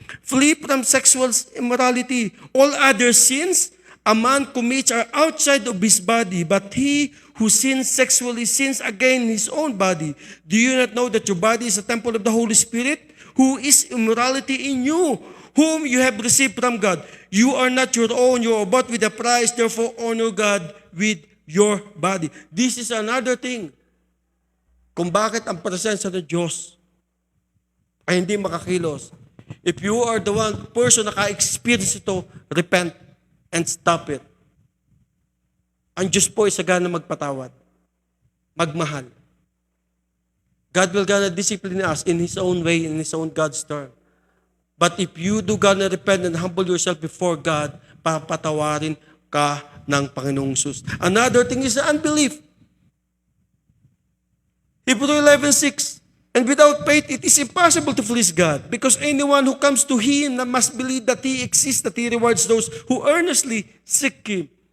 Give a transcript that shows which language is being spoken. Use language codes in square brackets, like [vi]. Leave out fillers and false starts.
[en] Flee from sexual immorality. All other sins a man commits are outside of his body, but he who sins sexually sins against his own body. Do you not know that your body is a temple of the Holy Spirit, who is immorality in you, whom you have received from God? You are not your own, you are bought with a price, therefore honor God with your body. This is another thing. [tl] Kung bakit ang presensya ng Diyos ay hindi makakilos. [en] If you are the person [tl] na ka-experience ito, [en] repent and stop it. [tl] Ang Diyos po ay sagana magpatawad, magmahal. [en] God will gonna discipline us in His own way, in His own God's term. But if you do gonna repent and humble yourself before God, [tl] papatawarin ka ng Panginoong Jesus. [en] Another thing is the unbelief. Hebrews 11:6. And without faith, it is impossible to please God, because anyone who comes to Him must believe that He exists, that He rewards those who earnestly seek Him.